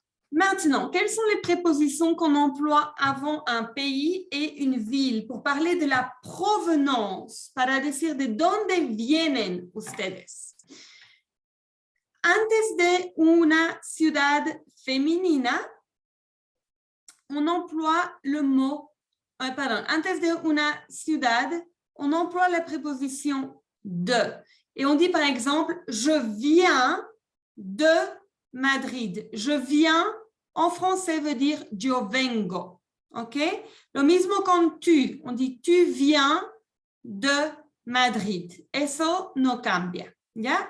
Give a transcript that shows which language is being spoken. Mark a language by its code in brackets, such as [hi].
[fr] Maintenant, quelles sont les prépositions qu'on emploie avant un pays et une ville pour parler de la provenance, [es] para decir de dónde vienen ustedes? Antes de una ciudad femenina, [fr] on emploie le mot, [es] antes de una ciudad, [fr] on emploie la préposition de. Et on dit par exemple, je viens de Madrid. Je viens, en français, veut dire [es] yo vengo. [fr] ¿Ok? [es] Lo mismo con tu. [fr] On dit tu viens de Madrid. [es] Eso no cambia. ¿Ya?